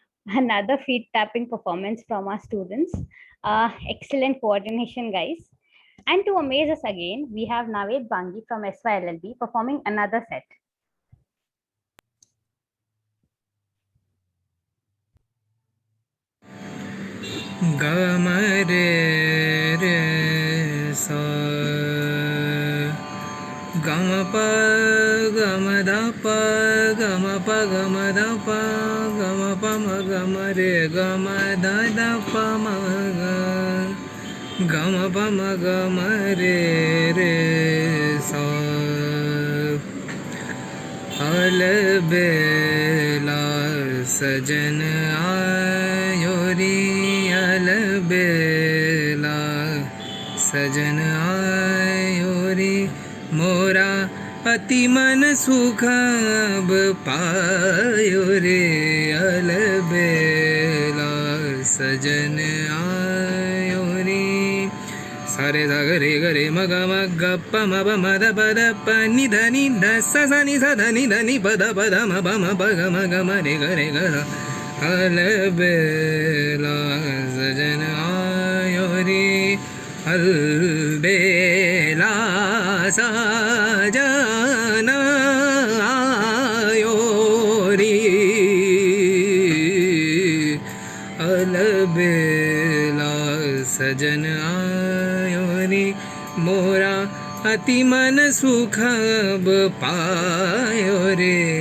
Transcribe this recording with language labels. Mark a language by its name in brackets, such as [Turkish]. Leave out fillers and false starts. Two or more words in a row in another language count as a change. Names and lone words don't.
[English] Another feet tapping performance from our students. Excellent coordination, guys. And to amaze us again, we have Naved Bangi from SYLLB performing another set. Gama re re sa, gama pa gama da pa gama pa gama da pa gama pa ma gama re gama da da pa ma ga gama pa ma gama re re sa. [Hindi] अलबेला सजन आयो रे अलबेला सजन आयो रे मोरा अति मन सुख अब पायो रे अलबेला सजन आयो रे सारे सा गरे गरे मग मग प म ब म द प द प नि ध नि ध स स नि स ध नि ध नि प द प ध म प म प ग म ग म रे ग रे ग ध अलबेला सजन आयो रे अलबेला सजन आयो रे अलबेला सजन आयो रे मोरा अति मन सुख अब पायो रे